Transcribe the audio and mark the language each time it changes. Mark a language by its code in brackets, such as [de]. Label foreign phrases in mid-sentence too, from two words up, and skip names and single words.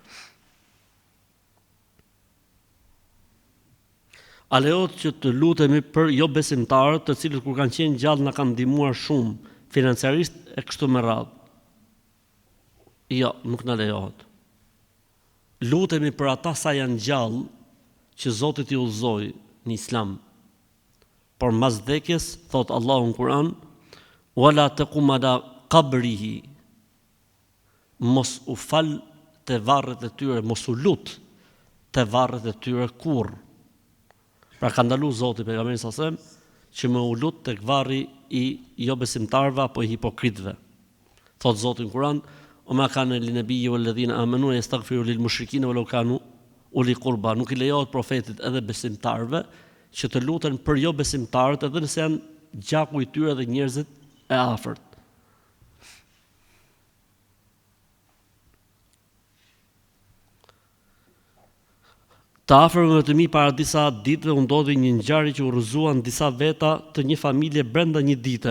[sq] A lejohet që të lutemi për jo besimtarët, të cilët kur kanë qenë gjallë na kanë ndihmuar shumë financiarisht e kështu me radhë? Jo, nuk na lejohet. Lutemi për ata sa janë gjallë që Zoti t'i udhëzoi në Islam. Por mas vdekjes, thot Allahu në Kur'an, [ar] ولا تقم على قبره, [sq] mos u fal te varret e tyre, mos u lut te varret e tyre kurrë. Pra ka ndaluar Zoti pejgamberin [ar] صلى الله عليه وسلم [sq] që më u lut tek varri i jo besimtarëve apo i hipokritëve. Thot Zoti në Kur'an: [ar] "ما كان للنبي والذين آمنوا يستغفروا للمشركين ولو كانوا أولي قربى." [sq] Nuk i lejohet profetit edhe besimtarëve që të luten për jo besimtarët edhe nëse janë gjaku i tyre dhe njerëzit e afërt. Të afërmëve të mi para disa ditëve u ndodhi një ngjarje që u rrëzuan disa veta të një familje brenda një dite.